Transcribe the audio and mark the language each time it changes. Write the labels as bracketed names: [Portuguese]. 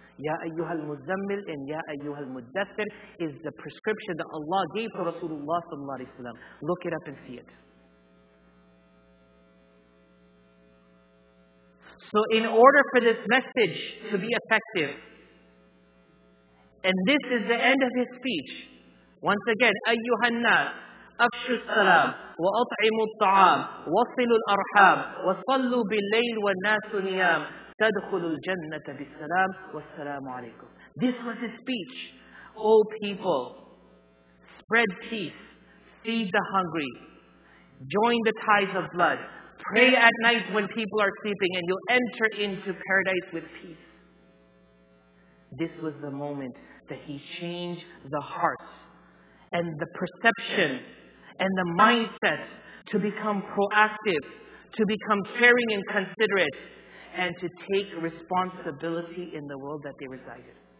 [Arabic] Ya ayyuhal muzammil [English] and [Arabic] Ya ayyuhal muddathir [English] is the prescription that Allah gave to Rasulullah sallallahu alaihi wasallam. Look it up and see it. So in order for this message to be effective, and this is the end of his speech. Once again, [Arabic] أيها الناس أفشوا السلام وأطعموا الطعام وصلوا الأرحام وصلوا بالليل والناس نيام تدخلوا الجنة بالسلام والسلام عليكم. [English] This was his speech. O people, spread peace, feed the hungry, join the ties of blood, pray at night when people are sleeping, and you'll enter into paradise with peace. This was the moment that he changed the hearts and the perception and the mindset to become proactive, to become caring and considerate, and to take responsibility in the world that they resided.